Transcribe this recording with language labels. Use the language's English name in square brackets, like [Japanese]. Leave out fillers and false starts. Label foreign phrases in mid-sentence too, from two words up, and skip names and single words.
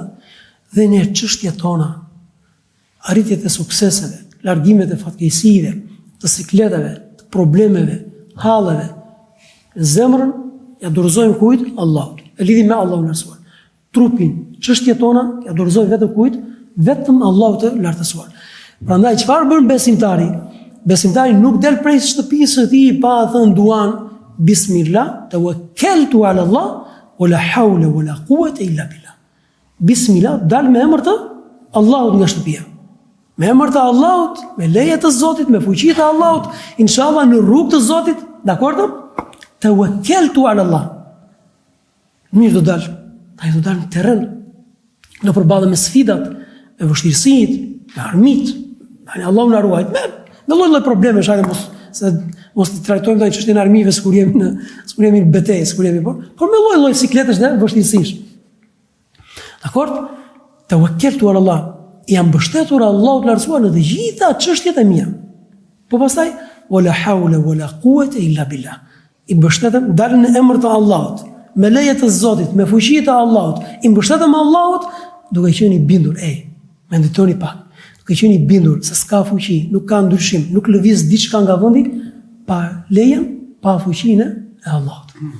[Albanian] Dhe ne çështjet tona, arritjet e sukseseve, largimet e fatkeqësive, të sikleteve, të problemeve, halleve, zemrën ja dorëzojmë kujt? Allahut. E lidhim me Allahun e lartësuar. Trupin, çështjet tona ja dorëzojmë vetëm kujt? Vetëm Allahut të lartësuar. Prandaj çfarë bën besimtari? Besimtari nuk del prej shtëpisë së tij pa thënë duan [Arabic] بسم الله توكلت على الله ولا حول ولا قوة إلا بالله. [Albanian] Bismillah, dal me emër të Allahut nga shtëpia. Me emër të Allahut, me leje të Zotit, me fuqi të Allahut, inshallah në rrugë të Zotit, dakord? [Arabic] توكلت على الله. [Albanian] Mirë do dal, ai do dal në terren, do përballë me sfidat, me vështirësitë, me armit. Tani Allahu na ruaj. Me lloj probleme shajë mos të trajtojmë tani çështjen e armive sikur jemi në betejë, sikur jemi por me lloj sikletesh dhe vështirësish. Dakor? [Arabic] توكلت على الله. [Albanian] Jam mbështetur Allahut të lartësuar në të gjitha çështjet e mia. Po pastaj [Arabic] ولا حول ولا قوة إلا بالله. [Albanian] I mbështetem dalën në emër të Allahut, me leje të Zotit, me fuqi të Allahut. I mbështetem Allahut duke qenë i bindur. Menditoni pak. Duke qenë i bindur se s'ka fuqi, nuk ka ndryshim, nuk lëviz diçka nga vendi pa lejen, pa fuqinë e Allahut.